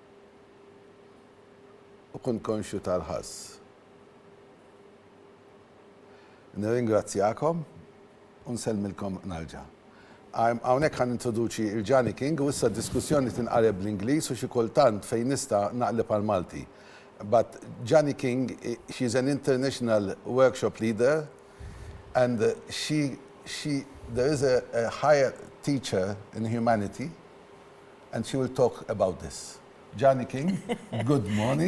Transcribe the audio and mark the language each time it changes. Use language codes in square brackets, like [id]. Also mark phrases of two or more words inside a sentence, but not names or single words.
[mt] U kun konxju tal-ħass. Nirringrazzjakom u nsellmilkom narġa'. Hawnhekk ħan introduċi il-Jani King u issa d-diskussjoni tinqaleb bl-Ingliż u xi kultant fejn nista' naqleb għal-Malti. [en] But Jani King, she's an international workshop leader, and there is a higher teacher in humanity, and she will talk about this. Jani King, good morning.